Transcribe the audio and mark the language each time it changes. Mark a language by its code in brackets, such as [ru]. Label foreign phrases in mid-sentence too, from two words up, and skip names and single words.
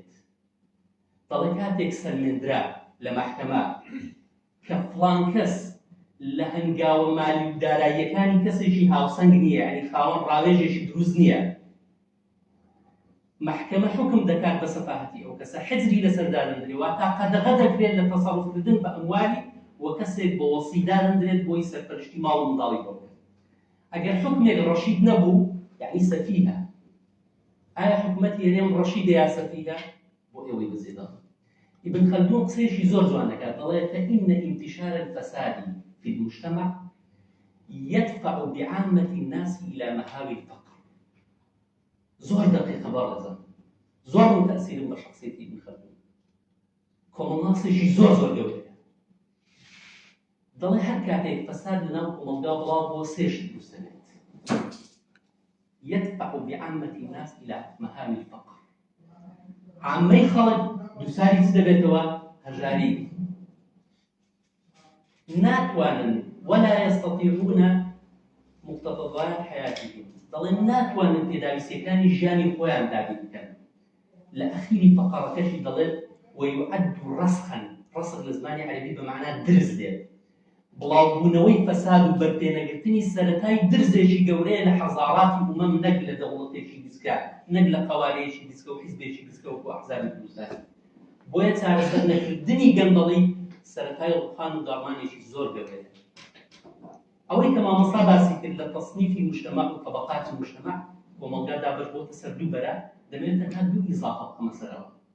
[ckb] دەڵێ کاتێک سەرمێنرا لە مەحکەمە کە فڵان کەس لە هەنگاوە مالی و داراییەکانی کەسێکی هاوسەنگ نییە، یعنی خاوەن ڕاوێژێکی دروست نییە، محکمە حکم دەکات بە سەفاهەتی ئەو کەسە، حجری لەسەردادەندرێت، واتە قەدەغە دەکرێت لە تەسەڕوفکردن بە ئەموالی و کەسێک بە وەسیدادەندرێت بۆی سەرپەرشتی ماڵ و منداڵی بۆ بکات. ئەگەر حکمێک ڕەشید نەبوو یعنی سەفیهە. ئایا حکومەتی هەرێم ڕەشیدە یا سەفیهە؟ بۆ ئێوەی بزیدەڵ. ابن خلدون قسەیەکی زۆر جوان دەکات، دەڵێ [ar] فإن انتشار الفساد في المجتمع يدفع بعامة الناس إلى مهاوي الفقر. [ckb] زۆر دقیقە بەڕێزم، زۆر تەئسیرم بە شخصیەتی ابن خلدون. کۆمەڵناسێکی زۆر گەورەیە. دەڵێ هەر کاتێک فەساد لەناو کۆمەلگا بڵاو بۆ سێشت دروست دەبێت. [ar] يدفع بعامة الناس إلى مهاوي الفقر. [ckb] عامەی خەڵک دووساری چ دەبێتەوە؟ هەژاری. [ar] ناتوانن ولا يستطيعون مقتضيات حياتهم. [ckb] دەڵێن ناتوانن پێداویستیەکانی ژیانی خۆیان دابین بکەن. لە ئەخیری فەقەڕەکەشی دەڵێت [ar] ويعد رسخا، [ckb] رسخ لە زمانی عەرەبی بە معنای درز دێت، بڵاوبوونەوەی فەساد و بەرپێنەگرتنی سەرەتای درزێکی گەورەیە لە حەزاڕاتی ئومەم نەک لە دەوڵەتێکی دیسکە نەک لە قەوارەیەکی دیسکە و حیزبێکی دیسکە وەکو ئەحزابی کوردستان بۆیە چارەسەر نەکردنی گەندەڵی سەرەتای ڕوخان و داڕمانێکی زۆر گەورەیە ئەوەی کە مامۆستا باسی کرد لە تەصنیفی مجتەمع و طبقاتی مجتەمع کۆمەلگا دابەش بۆتە سەر دوو بەرە دەبێت تەنها دوو ئیزافە بکەمە سەرەوە